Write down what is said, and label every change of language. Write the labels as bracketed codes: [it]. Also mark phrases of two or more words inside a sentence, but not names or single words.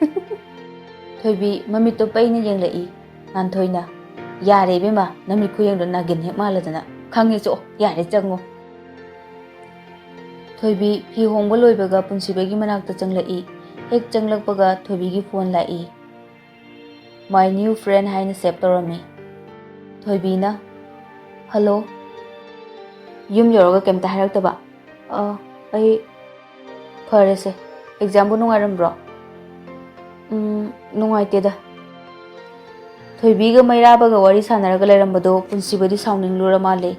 [mni] Thoibi mami to paina yenglai. Nganthoi na yare bema nami khuyang do nagin he maladana khange cho yare chango. Thoibi phi hongba loibaga Punsiba gi manakta changlai. Hek changlakpaga Thoibi gi phone lai. [en] My new friend [mni] haina save torami. Thoibi na hello yum yoroga kemta haraktaba. Ai farese exam bu nungairambro. Nungaiteda. Thoibi ga mairabaga wari sanaraga leirambado Punsiba di saunninglura male.